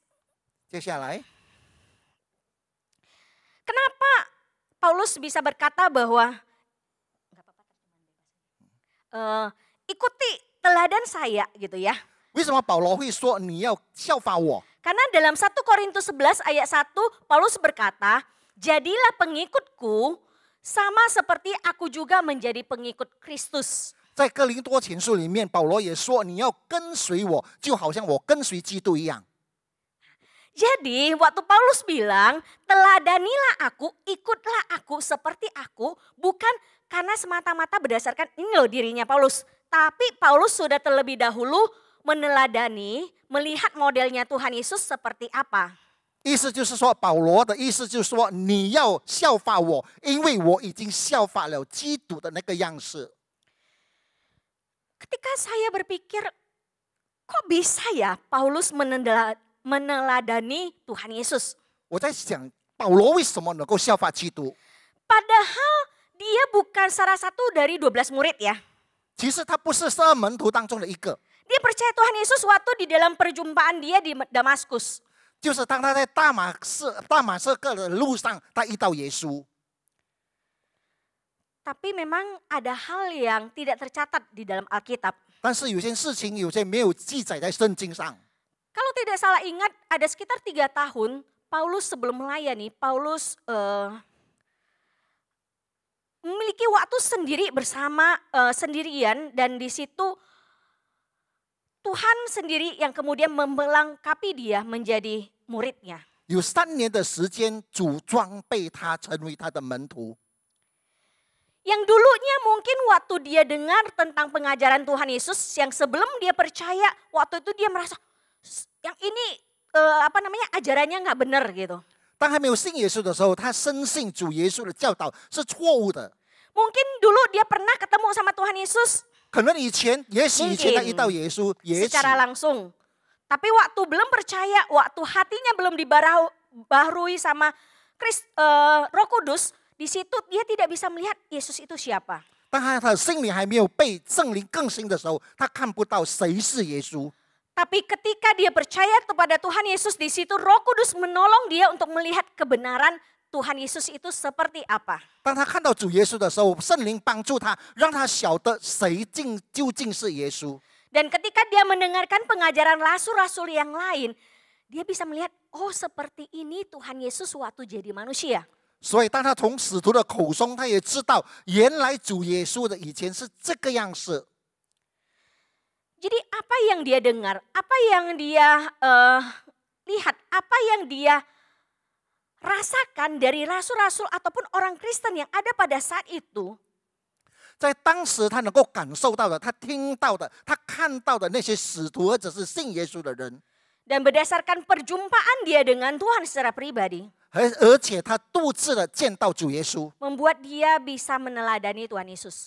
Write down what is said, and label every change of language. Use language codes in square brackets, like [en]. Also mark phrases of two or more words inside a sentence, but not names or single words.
[zh] 接下来， [id] kenapa Paulus bisa berkata bahwa ikuti teladan saya gitu ya? [zh] 为什么保罗会说你要效法我？ [id] Karena dalam 1 Korintus 11 ayat 1 Paulus berkata, jadilah pengikutku sama seperti aku juga menjadi pengikut Kristus. [zh] 在哥林多前书里面，保罗也说你要跟随我，就好像我跟随基督一样。 [id] Jadi waktu Paulus bilang, teladanilah aku, ikutlah aku seperti aku, bukan karena semata-mata berdasarkan ini loh dirinya Paulus. Tapi Paulus sudah terlebih dahulu meneladani, melihat modelnya Tuhan Yesus seperti apa. [zh] 意思就是说，保罗的意思就是说，你要效法我，因为我已经效法了基督的那个样式。 [id] ketika saya berpikir, kok bisa ya Paulus meneladani Tuhan Yesus? [zh] 我在想保罗为什么能够效法基督？ [id] Padahal dia bukan salah satu dari 12 murid ya. [zh] 其实他不是12门徒当中的一个， [id] Dia percaya Tuhan Yesus waktu di dalam perjumpaan dia di Damaskus. [zh] 就是当他在大马士革的路上，他遇到耶稣。 [id] Tapi memang ada hal yang tidak tercatat di dalam Alkitab. [zh] 但是有些事情，有些没有记载在圣经上。 [id] Kalau tidak salah ingat, ada sekitar 3 tahun Paulus sebelum melayani, Paulus memiliki waktu sendiri sendirian, dan di situ Tuhan sendiri yang kemudian melengkapi dia menjadi muridnya. [zh] 有3年的时间，主装备他成为他的门徒。 [id] Yang dulunya mungkin waktu dia dengar tentang pengajaran Tuhan Yesus, yang sebelum dia percaya, waktu itu dia merasa yang ini ajarannya nggak benar gitu. [zh] 当还没有信耶稣的时候，他深信主耶稣的教导是错误的。 [id] Mungkin dulu dia pernah ketemu sama Tuhan Yesus [zh] 可能以前他遇到耶稣，也许 [id] secara langsung. Tapi waktu belum percaya, waktu hatinya belum dibaharui sama Roh Kudus, di situ dia tidak bisa melihat Yesus itu siapa. [zh] 当他的心里还没有被圣灵更新的时候，他看不到谁是耶稣。 [id] Tapi ketika dia percaya kepada Tuhan Yesus, di situ Roh Kudus menolong dia untuk melihat kebenaran Tuhan Yesus itu seperti apa. [zh] 当他看到主耶稣的时候，圣灵帮助他，让他晓得谁究竟是耶稣。 [id] Dan ketika dia mendengarkan pengajaran rasul-rasul yang lain, dia bisa melihat, oh seperti ini Tuhan Yesus waktu jadi manusia. [zh] 所以当他从使徒的口中，他也知道原来主耶稣的以前是这个样式。 [id] Jadi apa yang dia dengar, apa yang dia lihat, apa yang dia rasakan dari rasul-rasul ataupun orang Kristen yang ada pada saat itu, [zh] 在当时他能够感受到的，他听到的，他看到的那些使徒或者是信耶稣的人， [id] dan berdasarkan perjumpaan dia dengan Tuhan secara pribadi, [zh] 而且他独自的见到主耶稣， [id] membuat dia bisa meneladani Tuhan Yesus.